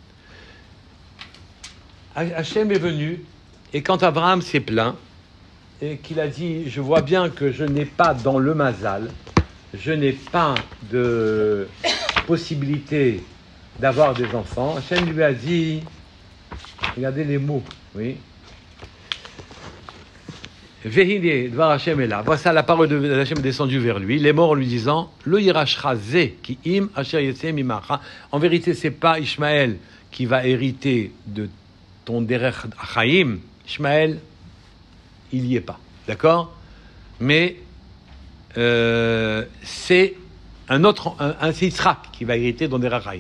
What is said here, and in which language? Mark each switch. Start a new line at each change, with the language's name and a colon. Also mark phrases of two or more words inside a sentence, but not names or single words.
French: Hachem est venu, et quand Abraham s'est plaint, et qu'il a dit, je vois bien que je n'ai pas dans le Mazal, je n'ai pas de possibilité d'avoir des enfants, Hachem lui a dit, regardez les mots, oui.
Hebrew: והנה, דבר השם
French: est là. Voici la parole de Hachem descendue vers lui. Les morts en lui disant,
Hebrew: לא יירשך זה כי אם אשר יצא ממעיך.
French: En vérité, c'est pas Ishmaël qui va hériter de ton
Hebrew: דרך חיים.
French: Ishmaël, il y est pas, d'accord ? Mais c'est un autre, c'est Yitzhak qui va hériter de ton
Hebrew: דרך חיים.